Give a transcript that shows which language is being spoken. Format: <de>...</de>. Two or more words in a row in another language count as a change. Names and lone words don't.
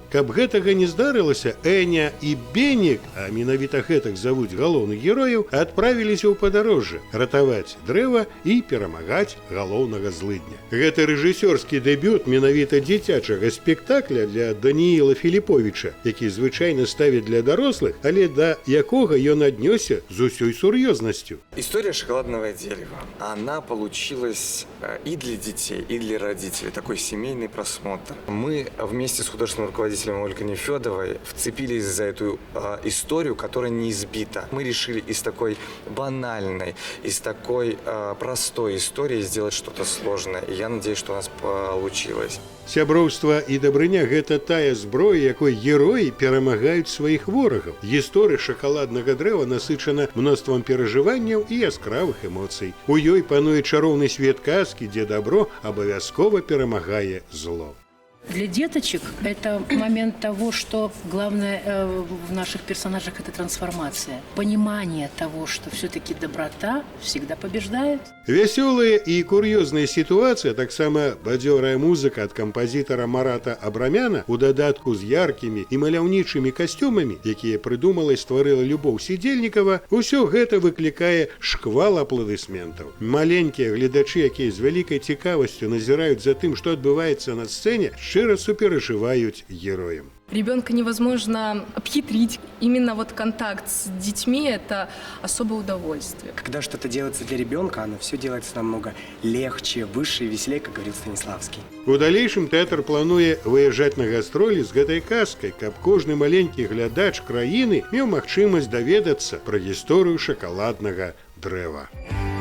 <be>Каб гэтага не здарылася, Эня і Бенік, а менавіта гэтак завуць галоўных герояў, адправіліся ў падарожжа ратаваць дрэва і перамагаць галоўнага злыдня. Гэта рэжысёрскі дэбют менавіта дзіцячага спектакля для Данііла Філіповіча, які звычайно ставит для дорослых, але до якога ён аднёсся з усёй сур'ёзнасцю.</be> <ru>История «Шоколадного дерева», она получилась и для детей, и для родителей. Такой семейный просмотр. Мы вместе с художественным руководителем Ольгой Нефёдовой вцепились за эту историю, которая не избита. Мы решили из такой банальной, из такой простой истории сделать что-то сложное. И я надеюсь, что у нас получилось.</ru> <be>Сяброўства і дабрыня – гэта тая зброя, якой героі перамагаюць сваіх ворагаў. Гісторыя шакаладнага дрэва насычана мноствам перажыванняў і яскравых эмоцый. У ёй пануе чароўны свет казкі, дзе дабро абавязкова перамагае зло.</be> <ru>Для деточек это момент того, что главное в наших персонажах – это трансформация. Понимание того, что все-таки доброта всегда побеждает.</ru> <be>Вясёлая і кур'ёзная сітуацыя, таксама бадзёрая музыка ад кампазітара Марата Абрамяна у дадатку з яркімі і маляўнічымі касцюмамі, якія прыдумала і стварыла Любоў Сідзельнікава, усё гэта выклікае шквал апладысментаў. Маленькія гледачы, якія з вялікай цікавасцю назіраюць за тым, што адбываецца на сцэне, шчыра суперажываюць героям.</be> <ru>Ребенка невозможно обхитрить. Именно вот контакт с детьми – это особое удовольствие. Когда что-то делается для ребенка, оно все делается намного легче, выше и веселее, как говорит Станиславский.</ru> <be>У далейшым тэатр плануе выязджаць на гастролі з гэтай казкай, каб кожны маленькі глядач краіны меў магчымасць даведацца пра гісторыю шакаладнага дрэва.</be>